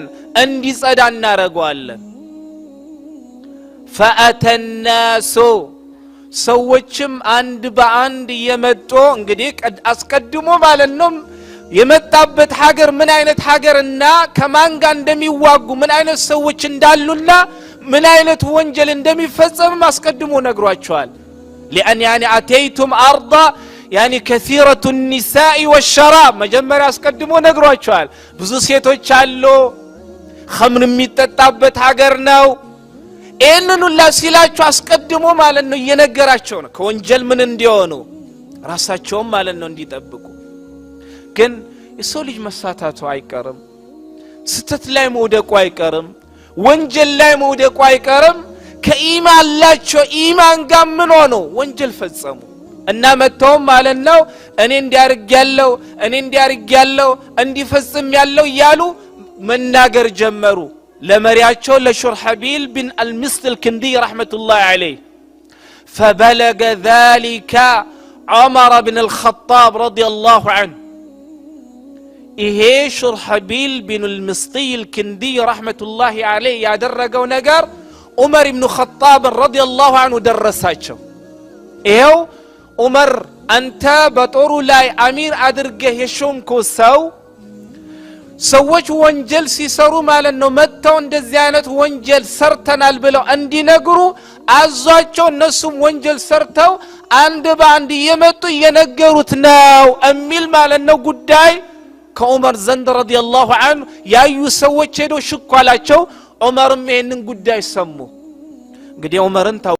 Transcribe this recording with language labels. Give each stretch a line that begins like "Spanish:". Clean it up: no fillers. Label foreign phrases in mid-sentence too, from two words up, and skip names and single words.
Amharic: እንዲጸዳ እናረጋለን። ፈአተናሱ ሰዎችም አንድ በአንድ የመጡ እንግዲህ አስቀድሞ ማለት ነው የመጣበት ሀገር ምን አይነት ሀገርና ከማን ጋር እንደሚዋጉ ምን አይነት ሰዎች እንዳሉና ምን አይነት ወንጀል እንደሚፈጸም አስቀድሞ ነግሯቸዋል።
Arabic: لأن يعني أتيتم أرض يعني كثيرة النساء والشراب
Amharic: መጀመሪያ አስቀድሞ ነግሯቸዋል። ብዙ ሴቶች አሉ፣ ኸምር የሚጠጣበት ሀገር ነው። ይህንን ሁላ ሲላቸው አስቀድሞ ማለት ነው እየነገራቸው ነው ከወንጀል ምን እንዲሆኑ ራሳቸውም ማለት ነው እንዲጠብቁ። ግን የሰው ልጅ መሳታቱ አይቀርም፣ ስተት ላይ መውደቁ አይቀርም። ወንጀል ላይ መውደቁ አይቀርም ከኢማን ላቸው ኢማን ጋር ምን ሆኖ ወንጀል ፈጸሙ እና መተውም ማለት ነው እኔ እንዲያርግ ያለው እንዲፈጽም ያለው ያሉ መናገር ጀመሩ ለመሪያቸው ለሹርሐቢል ቢን አልሚስጥ
Arabic: الكندي رحمة الله عليه فبلغ ذلك عمر بن الخطاب رضي الله عنه
Amharic: ይሄ ሹርሐቢል ቢን አልሚስጢ
Arabic: الكندي رحمة الله عليه
Amharic: ያደረገው ነገር ዑመር ኢብኑ ኸጣብ
Arabic: رضي الله عنه
Amharic: ደረሳቸው ይሄው ዑመር አንተ በጦሩ ላይ አሚር አድርገህ የሾምከው ሰዎች ወንጀል ሲሰሩ ማለት ነው መተው እንደዚህ አይነት ወንጀል ሰርተናል ብለው እንዲነግሩ አዟቸው እነሱም ወንጀል ሰርተው አንድ ባንድ የመጡ የነገሩት ነው እሚል ማለት ነው ጉዳይ ከዑመር ዘንድ
Arabic: رضي الله عنه
Amharic: ያዩ ሰዎች ሄዶ ሽኳላቸው ዑመርም ይሄንን ጉዳይ ሰሙ እንግዲህ ዑመርን